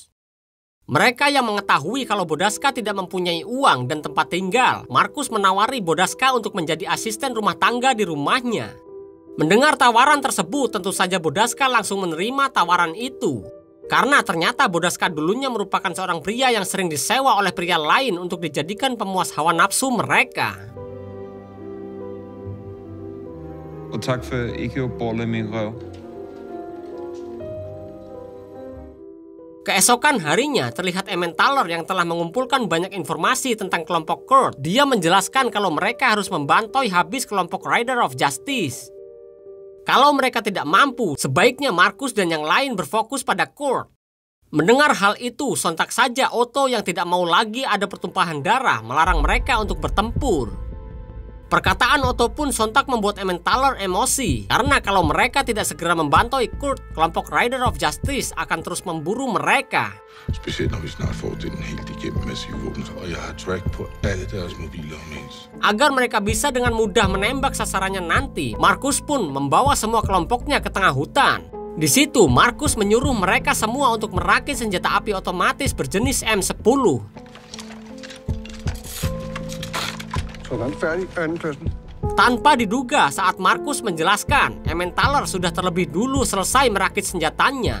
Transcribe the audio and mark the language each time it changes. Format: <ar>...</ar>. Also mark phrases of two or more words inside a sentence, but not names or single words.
<id>Mereka yang mengetahui kalau Bodaska tidak mempunyai uang dan tempat tinggal, Markus menawari Bodaska untuk menjadi asisten rumah tangga di rumahnya. Mendengar tawaran tersebut, tentu saja Bodaska langsung menerima tawaran itu. Karena ternyata Bodaska dulunya merupakan seorang pria yang sering disewa oleh pria lain untuk dijadikan pemuas hawa nafsu mereka.</id> <da>Og tak for ikke at bolle min røv.</da> <id>Keesokan harinya, terlihat Emmentaler yang telah mengumpulkan banyak informasi tentang kelompok Kurt. Dia menjelaskan kalau mereka harus membantoi habis kelompok Rider of Justice. Kalau mereka tidak mampu, sebaiknya Markus dan yang lain berfokus pada Kurt. Mendengar hal itu, sontak saja Otto yang tidak mau lagi ada pertumpahan darah melarang mereka untuk bertempur. Perkataan Otto pun sontak membuat Emmentaler emosi, karena kalau mereka tidak segera membantu Kurt, kelompok Rider of Justice akan terus memburu mereka.</id> <da>Specielt når vi snart får den helt igennem massive våben, og jeg har track på alle deres mobiler imens.</da> <id>Agar mereka bisa dengan mudah menembak sasarannya nanti, Markus pun membawa semua kelompoknya ke tengah hutan. Di situ, Markus menyuruh mereka semua untuk merakit senjata api otomatis berjenis M10. Tanpa diduga saat Markus menjelaskan, Emmentaler sudah terlebih dulu selesai merakit senjatanya.</id>